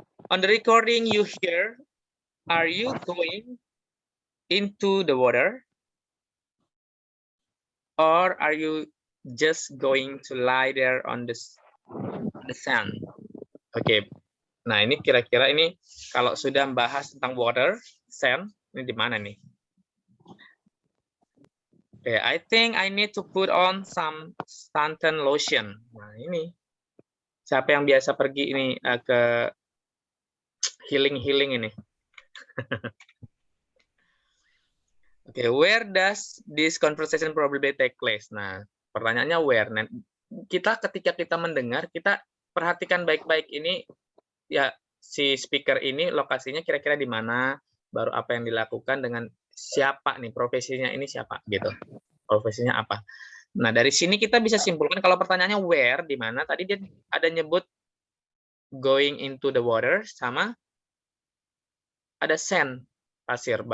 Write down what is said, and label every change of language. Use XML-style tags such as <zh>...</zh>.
<en>On the recording you hear, are you going into the water? Or are you just going to lie there on the sand? Oke.</en> <id>Nah, ini kira-kira ini kalau sudah membahas tentang water, sand, ini di mana nih?</id> <en>Oke, I think I need to put on some suntan lotion.</en> <id>Nah, ini. Siapa yang biasa pergi ini ke healing ini?</id> <en>Oke, where does this conversation probably take place?</en> <id>Nah, pertanyaannya where. Nah, ketika kita mendengar, kita perhatikan baik-baik ini, ya si speaker ini lokasinya kira-kira di mana, baru apa yang dilakukan dengan siapa nih, profesinya ini siapa gitu. Profesinya apa. Nah, dari sini kita bisa simpulkan kalau pertanyaannya where, di mana, tadi dia ada nyebut</id> <en>going into the water,</en> <id>sama ada sand, pasir.</id>